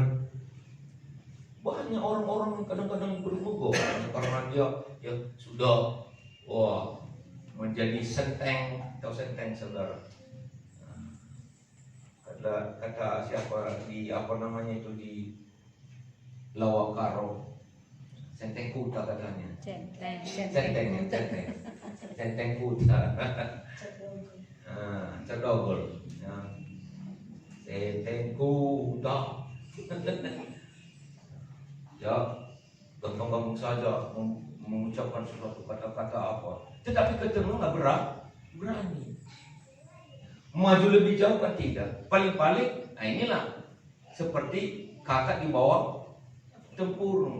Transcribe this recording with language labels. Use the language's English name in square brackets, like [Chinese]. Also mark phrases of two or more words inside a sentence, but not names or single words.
[Indonesian] Banyak orang-orang yang kadang-kadang berbohong karena dia ya sudah menjadi senteng atau senteng saudara. Kata siapa di di [Batak Karo] Lawakaro, senteng kuta katanya. Senteng kuta. Cerdogol. Senteng kuta. [Indonesian] Ya, gampang-gampang saja mengucapkan suatu kata-kata apa. Tetapi ketemu nggak berani. Maju lebih jauh kan tidak. Paling-paling, nah inilah seperti kakak di bawah tempurung.